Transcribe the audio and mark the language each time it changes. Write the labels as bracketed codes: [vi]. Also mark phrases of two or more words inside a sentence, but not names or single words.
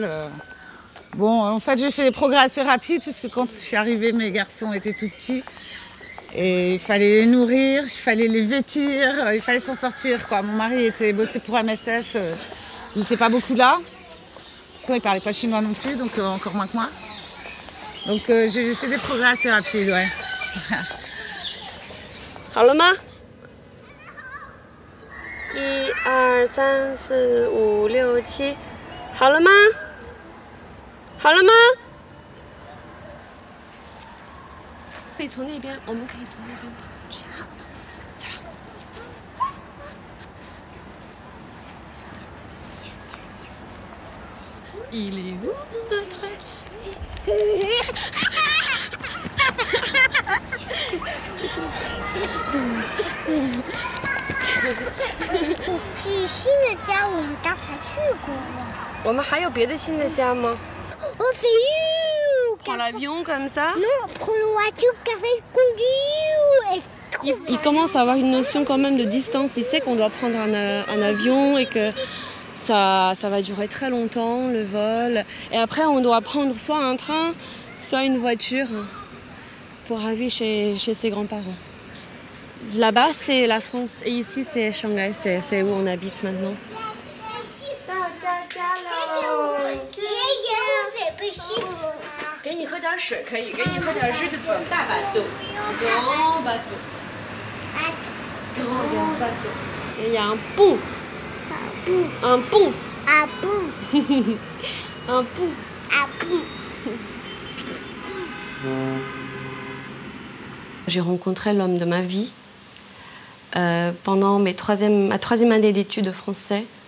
[fr] Bon, en fait, j'ai fait des progrès assez rapides, parce que quand je suis arrivée, mes garçons étaient tout petits. Et il fallait les nourrir, il fallait les vêtir, il fallait s'en sortir, quoi. Mon mari bossait pour MSF, il n'était pas beaucoup là. Sinon, il ne parlait pas chinois non plus, donc encore moins que moi. Donc j'ai fait des progrès assez rapides, ouais. [zh] 好了吗？1、2、3、4、5、6、7，好了吗？好了吗？可以从那边，我们可以从那边跑去。 [fr] 走。Il est où notre guerrier? [zh] 是新的家，我们刚才去过了。我们还有别的新的家吗 [fr] On fait Prends l'avion comme ça. Non, prends le voiture café conduit. Il commence à avoir une notion quand même de distance. Il sait qu'on doit prendre un avion et que ça va durer très longtemps, le vol. Et après, on doit prendre soit un train, soit une voiture pour arriver chez ses grands-parents. Là-bas, c'est la France et ici, c'est Shanghai. C'est où on habite maintenant. [zh] 给你喝点水可以，给你喝点热的大巴豆 ， [fr] grand bateau. Grand bateau. Et il y a un pont. Un pont. Un pont. Un pont. Un pont. J'ai rencontré l'homme de ma vie pendant ma troisième année d'études de français.